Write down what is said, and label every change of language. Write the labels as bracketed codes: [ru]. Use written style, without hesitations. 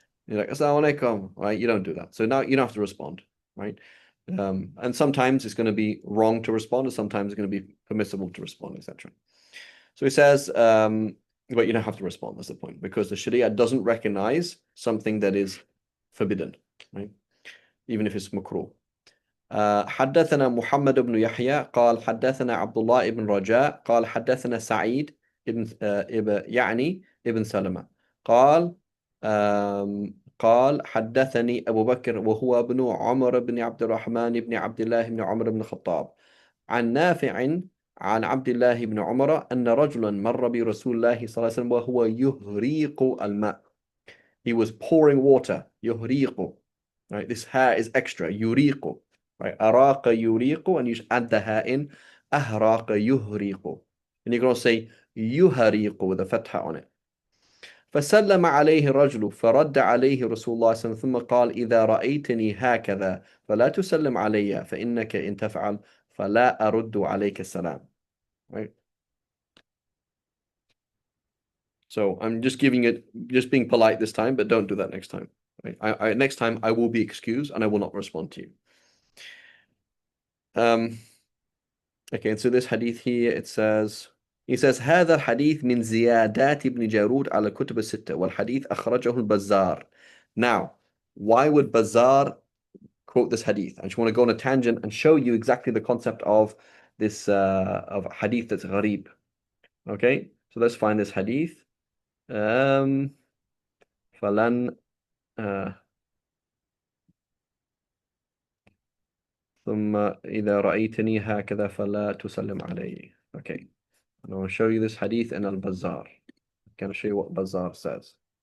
[en] You're like, Assalamu alaikum, right? You don't do that. So now you don't have to respond, right? And sometimes it's going to be wrong to respond, and sometimes it's going to be permissible to respond, etc. So he says, but you don't have to respond. That's the point, because the Sharia doesn't recognize something that is forbidden, right? Even if it's makruh. [ar] حدثنا محمد بن يحيى قال حدثنا عبد الله بن رجاء قال حدثنا سعيد يعني ابن سلمة قال قال حدثني أبو بكر وهو ابن عمر بن عبد الرحمن بن عبد الله بن عمر بن الخطاب عن نافع عن عبد الله بن عمر أن رجلا مر برسول الله صلى الله عليه وسلم وهو يهريق الماء. [en] He was pouring water. يهريق. Right? This ha is extra. يريق. Right? [ar] أراق يريق, [en] and you add the ha in. [ar] أهراق يهريق. [en] And you're going to say يهريق with a fatha on it. [ar] فسلم عليه الرجل فرد عليه رسول الله صلى الله عليه وسلم ثم قال إذا رأيتني هكذا فلا تسلم علي فإنك إن تفعل فلا أرد عليك السلام. [en] Right? So I'm just just being polite this time, but don't do that next time. Right? Next time I will be excused and I will not respond to you. Okay, so this hadith here, he says [ar] هذا الحديث من زيادات ابن جارود على الكتب الستة والحديث أخرجه البزار. [en] Now, why would Bazzar quote this hadith? I just want to go on a tangent and show you exactly the concept of this of hadith that's gharib. Okay, so let's find this hadith. [ar] فلن ثم إذا رأيتني هكذا فلا تسلم علي. [en] Okay, and I will show you this hadith in Al-Bazzar. I'm going to show you what Bazzar says.